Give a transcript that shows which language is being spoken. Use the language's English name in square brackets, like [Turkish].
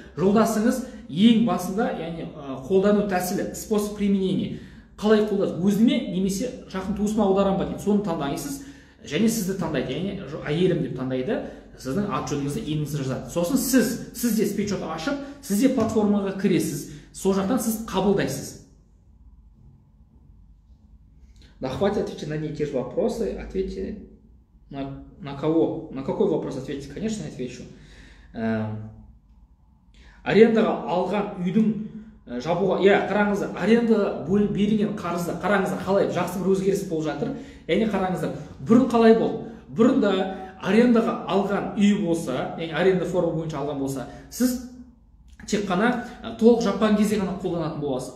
[Kazakh] Жолдасыңыз ең басында, яғни қолдану тәсілі, [Russian] способ применения, [Kazakh] қалай қолдасыз, өзіме немесе жақын туысыма аударам ба дейді. Соны таңдайсыз, және сізді таңдайды, яғни әйелім деп таңдайды, сіздің ат жөніңізді, еміңізді жазады. Сосын сізде спецшот ашып, сізде платформаға кіресіз, сол жақтан сіз қабылдайсыз. [Russian] Да хватит отвечать на одни и те же вопросы, ответьте. На кого? На какой вопрос ответите? Конечно, отвечу. [Kazakh] Арендаға алған үйдің жабуға, қараңыздар, арендаға берілген қарызды, қараңыздар, қалай жақсы бір өзгеріс болып жатыр. Яғни қараңыздар, бұрын қалай болды? Бұрында арендаға алған үй болса, яғни аренда форма бойынша алған болса, сіз тек қана толық жапқан кезде ғана қолданатын боласыз.